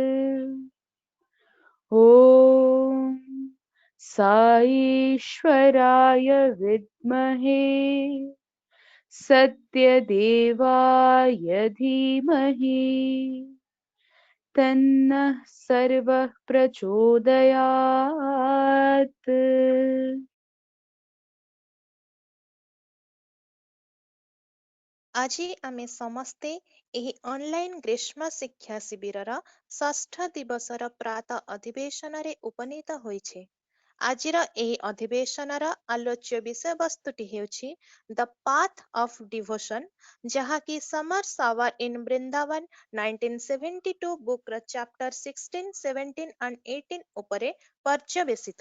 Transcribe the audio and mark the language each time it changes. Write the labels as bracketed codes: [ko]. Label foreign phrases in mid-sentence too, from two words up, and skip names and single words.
[sa] ॐ साईश्वराय विद्महे सत्यदेवाय धीमहि तन्नः सर्वः प्रचोदयात्। [or] ଆଜି ଆମେ ସମସ୍ତେ ଏହି ଅନଲାଇନ ଗ୍ରୀଷ୍ମ ଶିକ୍ଷା ଶିବିରର ଷଷ୍ଠ ଦିବସର ପ୍ରାତ ଅଧିବେଶନରେ ଉପନୀତ ହୋଇଛେ। ଆଜିର ଏହି ଅଧିବେଶନର ଆଲୋଚ୍ୟ ବିଷୟବସ୍ତୁଟି ହେଉଛି ଦ ପାଥ ଅଫ୍ ଡିଭୋସନ, ଯାହାକି ସମର ସାୱାର ଇନ୍ ବୃନ୍ଦାବନ 1972 [en] book chapter [or] 16, 17 and 18 ଉପରେ ପର୍ଯ୍ୟବେସିତ।